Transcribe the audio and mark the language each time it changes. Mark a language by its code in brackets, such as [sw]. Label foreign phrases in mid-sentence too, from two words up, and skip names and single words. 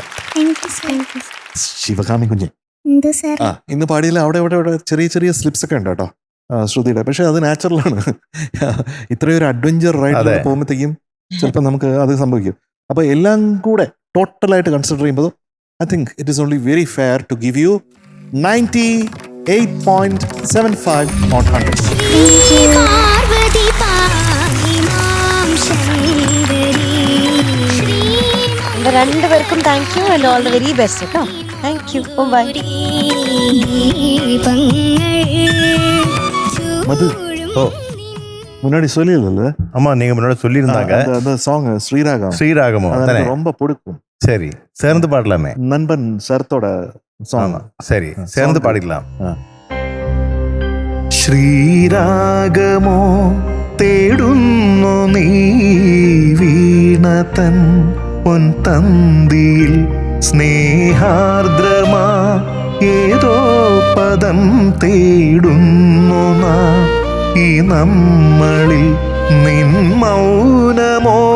[ml] ശിവകാമി കുഞ്ഞ് ഇന്ന് പാടിയില്ല. അവിടെ ചെറിയ ചെറിയ സ്ലിപ്സ് ഒക്കെ ഉണ്ട് കേട്ടോ ശ്രുതിയുടെ. പക്ഷെ അത് നാച്ചുറലാണ്. ഇത്രയൊരു [en] adventure ride [ml] പോകുമ്പോഴത്തേക്കും ചിലപ്പോൾ നമുക്ക് അത് സംഭവിക്കും. അപ്പൊ എല്ലാം കൂടെ ടോട്ടലായിട്ട് കൺസിഡർ ചെയ്യുമ്പോൾ [en] I think it is only very fair to give you 98.75 on 100. [ml] രണ്ടുപേർക്കും [en] thank you and all the very best [ml] കേട്ടോ. [en] Thank you. Thank you. Bye. [ta] மது ஓ முன்னாடி சொல்லியிருந்தல ஆமா நீங்க முன்னாடி சொல்லியிருந்தாங்க அந்த சாங் ஸ்ரீராகம் ஸ்ரீராகமோ அது தானே? எனக்கு ரொம்ப பிடிக்கும். சரி சேர்ந்து பாடலாமே. நண்பன் சரத்தோட சாங். ஆமா சரி சேர்ந்து பாடிக்கலாம். [ml] ശ്രീരാഗമോ തേടുന്നു നീ വീണതൻ പൊൻതന്തിയിൽ സ്നേഹാർദ്രമാ ഏതോ പദം തേടുന്നു നാം ഈ നമ്മളിൽ നിൻ മൗനമോ